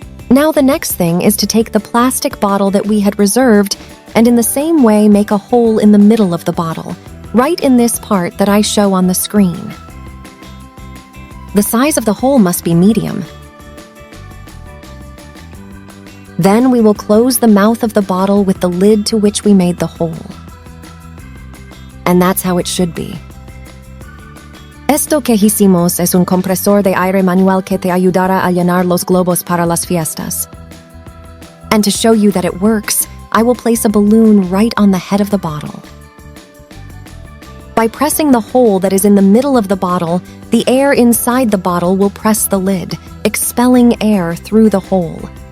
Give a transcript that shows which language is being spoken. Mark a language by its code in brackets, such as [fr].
[en] Now the next thing is to take the plastic bottle that we had reserved and in the same way make a hole in the middle of the bottle, right in this part that I show on the screen. The size of the hole must be medium. Then we will close the mouth of the bottle with the lid to which we made the hole. And that's how it should be. [es] Esto que hicimos es un compresor de aire manual que te ayudará a llenar los globos para las fiestas. [en] And to show you that it works, I will place a balloon right on the head of the bottle. By pressing the hole that is in the middle of the bottle, the air inside the bottle will press the lid, expelling air through the hole.